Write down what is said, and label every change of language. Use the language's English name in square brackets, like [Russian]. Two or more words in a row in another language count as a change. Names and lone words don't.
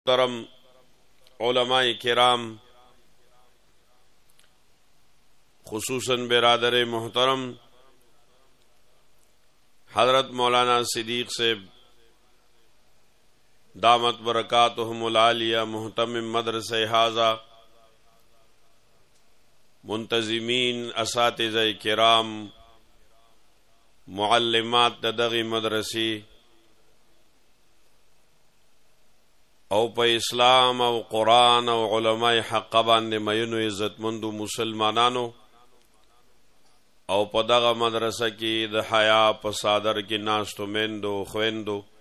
[Urdu] محترم علماء کرام خصوصاً برادر محترم حضرت مولانا صدیق سے دامت برکاتہم العالیہ محتمم مدرسہ حاضہ [Pashto] منتظمین اساتذہ کرام معلمات دغی مدرسی او په اسلام او قرآن او علماء حق باندې مینو عزتمندو مسلمانانو او په دغه مدرسه کې د حیا په صادر کې ناستو میندو خویندو